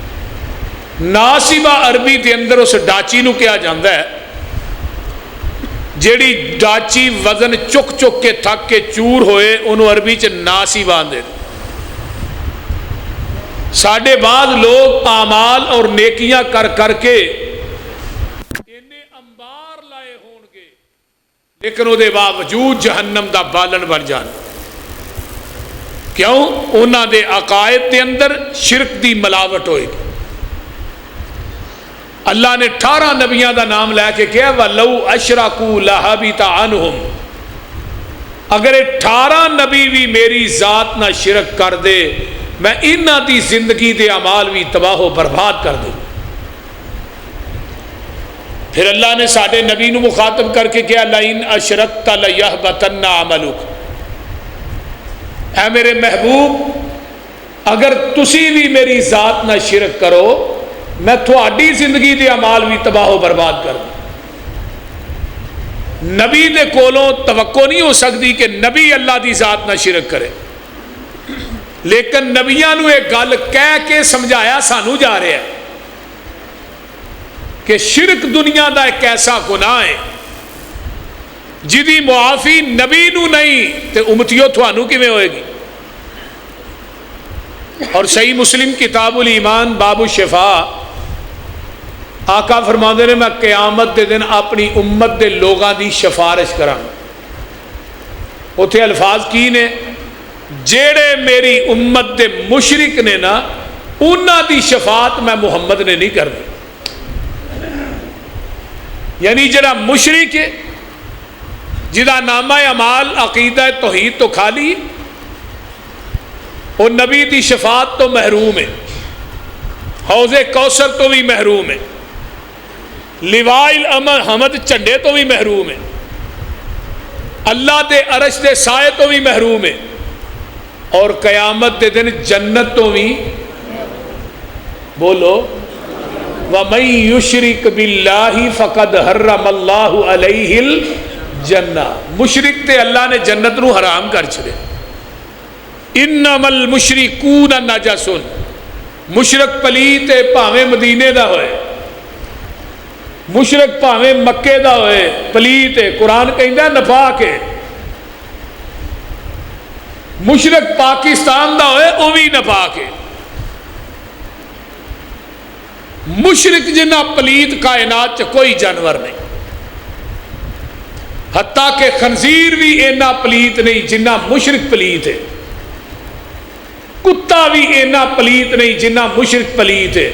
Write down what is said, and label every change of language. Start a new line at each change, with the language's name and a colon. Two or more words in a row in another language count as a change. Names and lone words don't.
Punjabi: ناصبہ عربی کے اندر اس ڈاچی نو کیا جاندہ ہے جیڑی ڈاچی وزن چک چک کے تھک کے چور ہوئے انہوں عربی چ ناس ہی باندھ دے. ساڈے بعض لوگ اعمال اور نیکیاں کر کر کے انہیں انبار لائے ہون گے لیکن وہ باوجود جہنم دا بالن بن جان. کیوں؟ انہاں دے عقائد دے اندر شرک دی ملاوٹ ہوئے گی. اللہ نے 18 نبیاں دا نام لے کے کہا
Arabic: وَلَوْ أَشْرَكُوا لَحَبِطَ عَنْهُمْ.
Punjabi: اگر 18 نبی بھی میری ذات نہ شرک کر دے میں انہاں دی زندگی دے اعمال بھی تباہ و برباد کر دوں. پھر اللہ نے ساڈے نبی نو مخاطب کر کے کہا
Arabic: لَئِنْ أَشْرَكْتَ لَيَحْبَطَنَّ عَمَلُكَ.
Punjabi: اے میرے محبوب اگر تسی بھی میری ذات نہ شرک کرو میں تھوڑی زندگی دے اعمال بھی تباہ و برباد کر دوں. نبی دے کولوں توقع نہیں ہو سکتی کہ نبی اللہ دی ذات نہ شرک کرے لیکن نبیاں نو ایک گل کہہ کے سمجھایا سانو جا رہا ہے کہ شرک دنیا دا ایک ایسا گناہ ہے جدی معافی نبی نو نہیں تے امتیو تھانو کیویں ہوئے گی. اور صحیح مسلم کتاب الایمان باب الشفاء آقا فرماندے نے میں قیامت دے دن اپنی امت دے لوگاں دی سفارش کراں. اوتھے الفاظ کی نے جیڑے میری امت دے مشرک نے نا انہاں دی شفاعت میں محمد نے نہیں کرنی. یعنی جڑا مشرک ہے جدا نامہ اعمال عقیدہ توحید تو خالی وہ نبی دی شفاعت تو محروم ہے, حوض کوثر تو بھی محروم ہے, لوائے الحمد جھنڈے تو بھی محروم ہے, اللہ دے عرش دے سائے تو بھی محروم ہے, اور قیامت دے دن جنت تو بھی. بولو
Arabic: وَمَن يُشْرِكْ بِاللَّهِ فَقَدْ حَرَّمَ اللَّهُ عَلَيْهِ الْجَنَّةَ.
Punjabi: مشرک تے اللہ نے جنت نو حرام کر چھڑے.
Arabic: انما المشرکون نجس.
Punjabi: مشرک پلیت بھاویں مدینے دا ہوئے, مشرک بھاویں مکے دا ہوئے, پلیت قرآن کہندا نفاق ہے. مشرک پاکستان دا ہوئے وہ بھی نفاق ہے. مشرک جنہ پلیت کائنات چ کوئی جانور نہیں, حتیٰ کہ خنزیر بھی اینا پلیت نہیں جنہ مشرک پلیت ہے, کتا بھی اینا پلیت نہیں جنہ مشرک پلیت ہے.